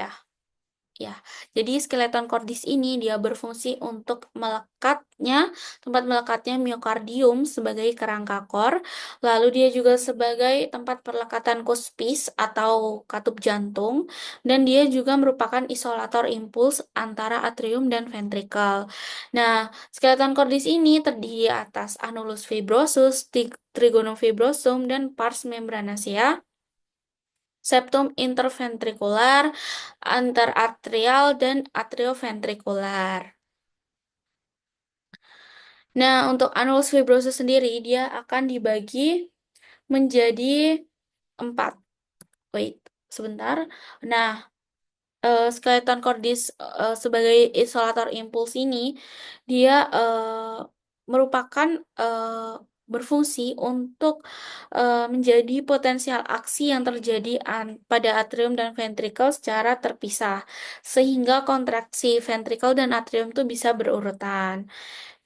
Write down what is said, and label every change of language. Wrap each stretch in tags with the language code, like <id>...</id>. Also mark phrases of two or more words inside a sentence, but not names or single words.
<id>Ya, jadi skeleton cordis ini dia berfungsi untuk tempat melekatnya miokardium sebagai kerangka kor, lalu dia juga sebagai tempat perlekatan kuspis atau katup jantung, dan dia juga merupakan isolator impuls antara atrium dan ventrikel. Nah, skeleton cordis ini terdiri atas annulus fibrosus, trigonum fibrosum, dan pars membranacea, septum interventrikular, anteratrial, dan atrioventrikular. Nah, untuk annulus fibrosus sendiri, dia akan dibagi menjadi 4. Wait, sebentar. Nah, skeleton cordis sebagai isolator impuls ini, dia merupakan berfungsi untuk menjadi potensial aksi yang terjadi pada atrium dan ventrikel secara terpisah, sehingga kontraksi ventrikel dan atrium itu bisa berurutan.</id>